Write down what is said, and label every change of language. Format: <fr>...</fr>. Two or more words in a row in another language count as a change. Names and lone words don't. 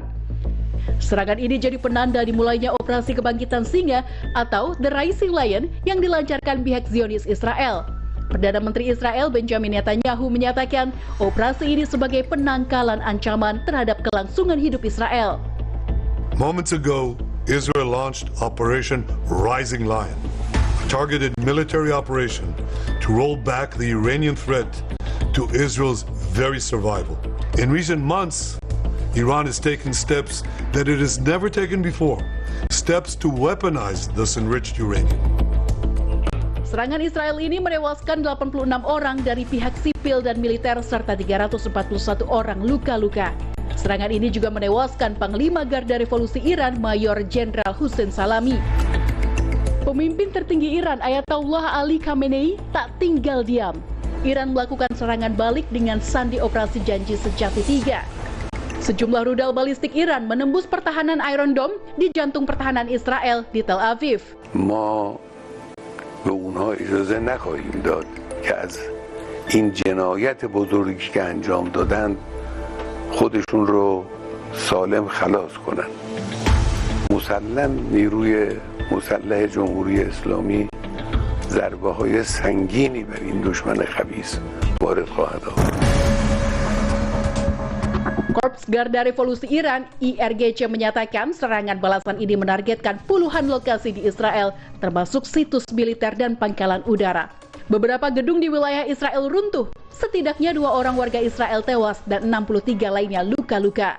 <id>Serangan ini jadi penanda dimulainya operasi kebangkitan singa atau The Rising Lion yang dilancarkan pihak Zionis Israel. Perdana Menteri Israel Benjamin Netanyahu menyatakan operasi ini sebagai penangkalan ancaman terhadap kelangsungan hidup Israel.</id> <en>Moments ago, Israel launched Operation Rising Lion, a targeted military operation to roll back the Iranian threat to Israel's very survival. In recent months, Iran is taking steps that it has never taken before, steps to weaponize this enriched uranium.</en> <id>Serangan Israel ini menewaskan 86 orang dari pihak sipil dan militer serta 341 orang luka-luka. Serangan ini juga menewaskan Panglima Garda Revolusi Iran Mayor Jenderal Hussein Salami. Pemimpin tertinggi Iran Ayatollah Ali Khamenei tak tinggal diam. Iran melakukan serangan balik dengan sandi operasi janji sejati 3. Sejumlah rudal balistik Iran menembus pertahanan Iron Dome di jantung pertahanan Israel di Tel Aviv.</id> <fa>به اونها اجازه نخواهیم داد که از این جنایت بزرگی که انجام دادند خودشون رو سالم خلاص کنن. مسلم نیروی مسلح جمهوری اسلامی ضربه های سنگینی بر این دشمن خبیث وارد خواهد آورد.</fa> <id>Korps Garda Revolusi Iran (IRGC) menyatakan serangan balasan ini menargetkan puluhan lokasi di Israel, termasuk situs militer dan pangkalan udara. Beberapa gedung di wilayah Israel runtuh, setidaknya 2 orang warga Israel tewas dan 63 lainnya luka-luka.</id>